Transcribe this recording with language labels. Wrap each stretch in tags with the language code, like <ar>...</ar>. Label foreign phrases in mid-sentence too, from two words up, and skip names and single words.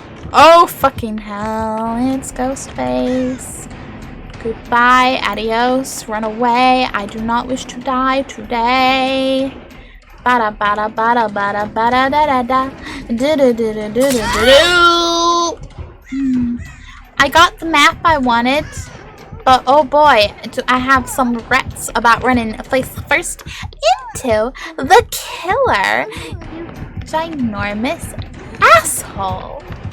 <en>Oh, fucking hell. It's Ghostface. Goodbye. Adios. Run away. I do not wish to die today. Bada bada bada bada bada da da da. Do do do do do do do. I got the map I wanted, but oh boy, do I have some regrets about running face first into the killer. You ginormous asshole.</en>